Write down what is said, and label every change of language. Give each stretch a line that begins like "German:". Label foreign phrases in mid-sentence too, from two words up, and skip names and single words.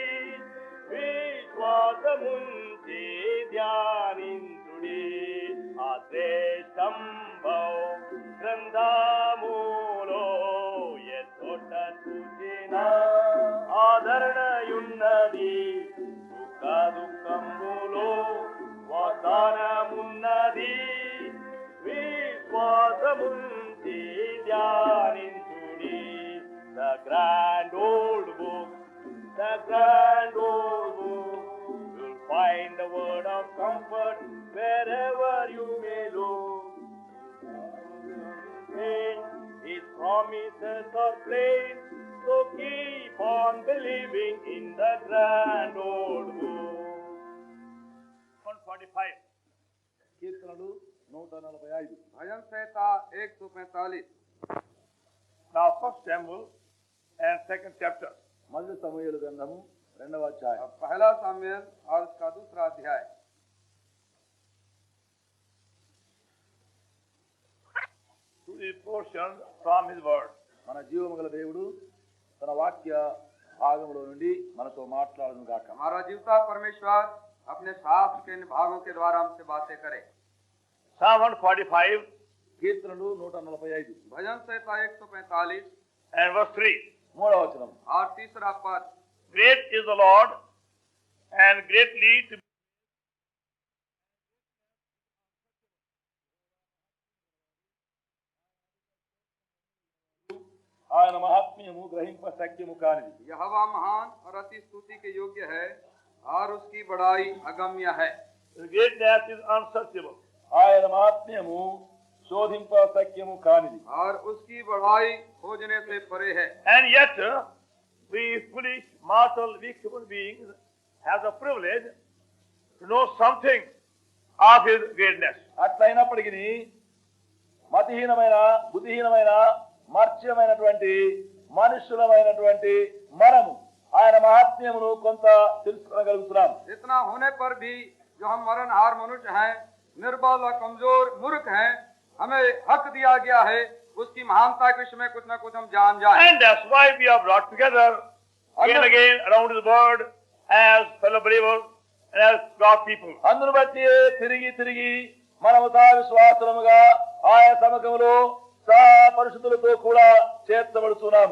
Telugu: విశ్వాసముంచి ధ్యానించుడి ఆ శ్రేష్టంభౌ గ్రంథములో ఎత్తొట్ట చూసిన ఆదరణయున్నది సుఖ దుఃఖములో వాగ్దానమున్నది విశ్వాసముంచి ధ్యానించుడి.
English: The grand grand old book, the grand old book. You'll find the word of comfort wherever you may look. His promises are plain, so keep on believing in the grand old book. 145.
Telugu: కీర్తనలు 145.
Hindi: भजन संहिता 145.
English: Now, 1 Samuel and 2nd chapter.
Telugu: మొదటి సమూయేలు గ్రంథము 2వ అధ్యాయం.
Hindi: पहला सामुएल और उसका दूसरा अध्याय.
English: To the portion from his word.
Telugu: మన జీవముగల దేవుడు తన వాక్య భాగములో నుండి మనతో మాట్లాడును గాక.
Hindi: हमारा जीवता परमेश्वर अपने शास्त्र के इन भागों के द्वारा हमसे बातें करे.
English: Psalm 145
Telugu: కీర్తనలు 145.
Hindi: भजन संहिता 145
English: and verse 3.
Telugu: మూడవ వచనం.
Hindi: और तीसरा पद.
English: Great is the Lord and greatly to be
Telugu: ఆయన మహాత్మ్యము గ్రహింప శక్యము కానిది.
Hindi: यहोवा महान और अति स्तुति के योग्य है और उसकी बड़ाई अगम्य है.
English: His greatness is unsearchable.
Telugu: ఆయన మహాత్మ్యము శోధింప శక్యము కానిది.
Hindi: और उसकी बढ़ाई खोजने से परे है.
English: And yet, we foolish, mortal, weak human beings have the privilege to know something of His greatness.
Telugu: అట్లయినప్పటికీ మతిహీనమైన బుద్ధిహీనమైన మర్చ్యమైనటువంటి మనుషులమైనటువంటి మనము ఆయన మహాత్మ్యమును కొంత తెలుసుకోగలుగుతున్నాం.
Hindi: इतना होने पर भी जो हम मरणहार मनुष्य हैं, निर्बल और कमजोर मूर्ख हैं, हमें हक दिया गया है उसकी महानता के विषय में कुछ न कुछ हम जान जाएं.
English: And that's why we are brought together again and again around His Word as fellow believers and as God's people.
Telugu: అందును బట్టి తిరిగి తిరిగి మనము సహ విశ్వాసులముగా ఆయన సముఖములో సహ పరిశుద్ధులతో కూడా చేర్చబడుతున్నాము.